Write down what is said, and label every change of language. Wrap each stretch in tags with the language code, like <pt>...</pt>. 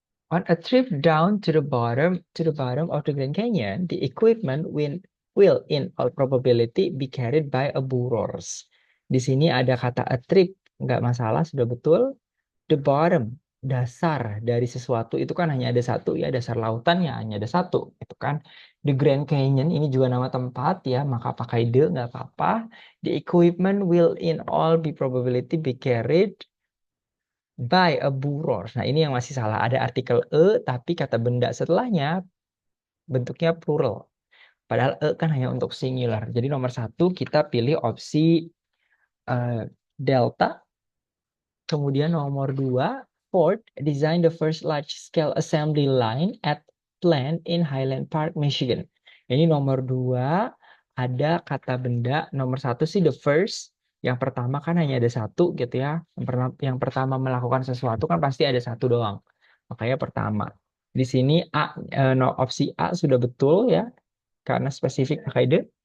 <en>On a trip down to the bottom of the Grand Canyon, the equipment will in all probability be carried by a burros.</en> <id>Di sini ada kata a trip, nggak masalah, sudah betul. The bottom, dasar dari sesuatu itu kan hanya ada satu ya, dasar lautannya hanya ada satu, itu kan. The Grand Canyon ini juga nama tempat ya, maka pakai the nggak apa-apa.</id> <en>The equipment will in all be probability be carried by a burros.</en> <id>Nah, ini yang masih salah. Ada artikel tapi kata benda setelahnya bentuknya plural. Padahal kan hanya untuk singular. Jadi nomor 1 kita pilih opsi delta. Kemudian nomor 2,</id> <en>Ford designed the first large-scale assembly line at plant in Highland Park, Michigan.</en> <id>Ini nomor 2 ada kata benda. Nomor 1 sih the first. Yang pertama kan hanya ada satu gitu ya. Yang pertama melakukan sesuatu kan pasti ada satu doang. Makanya pertama. Di sini opsi A sudah betul ya. Karena spesifik pakai the.</id>